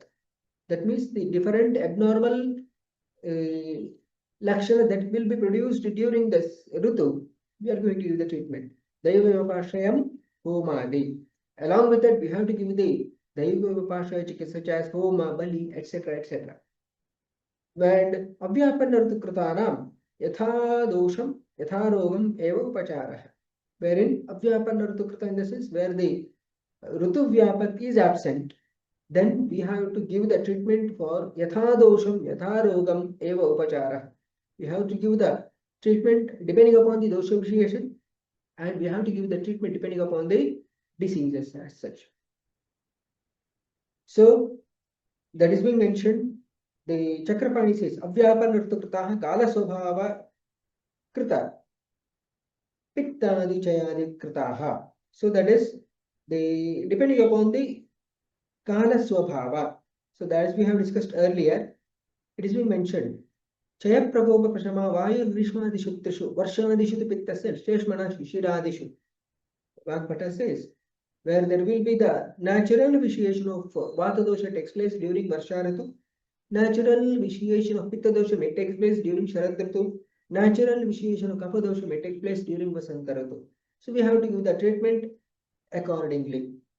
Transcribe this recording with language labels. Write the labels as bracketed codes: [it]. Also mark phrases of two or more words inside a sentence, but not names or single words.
[en] That means the different abnormal lakshana that will be produced during this Rutu. We are going to give the treatment. [sa] दैवव्यपाश्रयम् होमादि. [en] Along with that, we have to give the [sa] दैवव्यपाश्रय चिकित्सा [en] such as Homa, Bali, etc. etc. [sa] And अव्यापन्नर्तुकृतानाम् यथा दोषम् यथा रोगम् एव उपचारः. [en] Wherein Avyapannartukrita, in the sense where the [sa] ऋतु व्यापत् [en] is absent, then we have to give the treatment for [sa] यथा दोषम् यथा रोगम् एव उपचारः. [en] We have to give the treatment depending upon the [sa] दोष विशेषण, [en] and we have to give the treatment depending upon the diseases as such. So that is being mentioned. The Chakrapani says, [sa] अव्यापन्नर्तुकृतः काल स्वभाव कृत पित्तादि चयानि कृतः. [en] So that is the depending upon the [sa] काल स्वभाव. [en] So that, as we have discussed earlier, it is being mentioned. [sa] चय प्रकोप प्रशम वायु ग्रीष्मादिषु त्रिषु वर्षादिषु पित्तस्य श्लेष्मण शिशिरादिषु. [en] Vagbhata says, where there will be the natural vitiation of [sa] वात दोष [en] takes place during [sa] वर्षा ऋतु, [en] natural vitiation of [sa] पित्त दोष [en] may take place during [sa] शरद् ऋतु, [en] natural vitiation of [sa] कफ दोष [en] may take place during [sa] वसन्त ऋतु. [en] So we have to give the treatment accordingly.